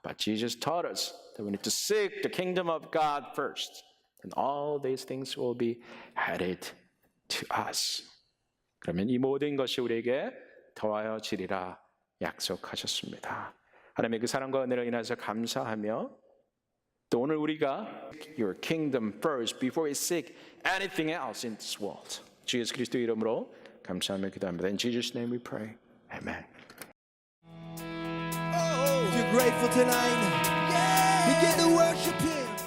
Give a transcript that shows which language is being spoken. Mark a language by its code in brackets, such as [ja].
[en] But Jesus taught us that we need to seek the kingdom of God first, and all these things will be added to us. [ko] 그러면 이 모든 것이 우리에게 더하여 지리라 약속하셨습니다. 하나님의 그 사랑과 은혜를 인하여서 감사하며 또 오늘 우리가 [en] Your kingdom first before we seek anything else in this world. [ko] 주 예수 그리스도 이름으로 감사하며 기도합니다. [en] In Jesus' name we pray. Amen. If you're grateful tonight, begin to worship Him.